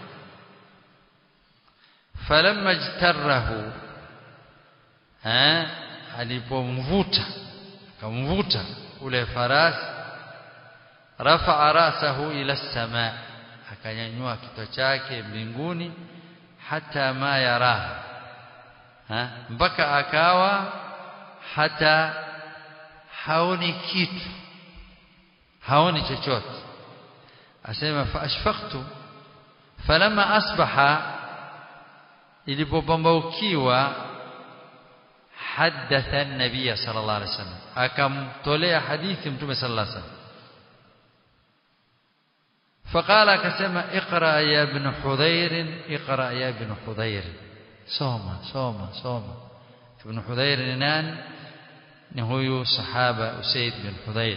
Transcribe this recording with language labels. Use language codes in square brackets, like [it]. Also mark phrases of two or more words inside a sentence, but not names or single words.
[ar] فلما اجتره, [sw] alipomvuta akamvuta ule farasi, [ar] رفع رأسه إلى السماء, [sw] akanyanyua kichwa chake mbinguni. [ar] حتى ما يراها, [sw] mpaka akawa hata haoni kitu, haoni chochote. [ar] Asema فأشفقت، فلما أصبح, ilipopambaukiwa, حدث النبي صلى الله عليه وسلم, [sw] akamtolea hadithi mtume [ar] صلى الله عليه وسلم. Faqala, akasema اقرأ يا ابن حضير، اقرأ يا ابن حضير, soma. [sw] Ibn Hudhair ni nani? Ni huyu sahaba Usaid bin Hudhair.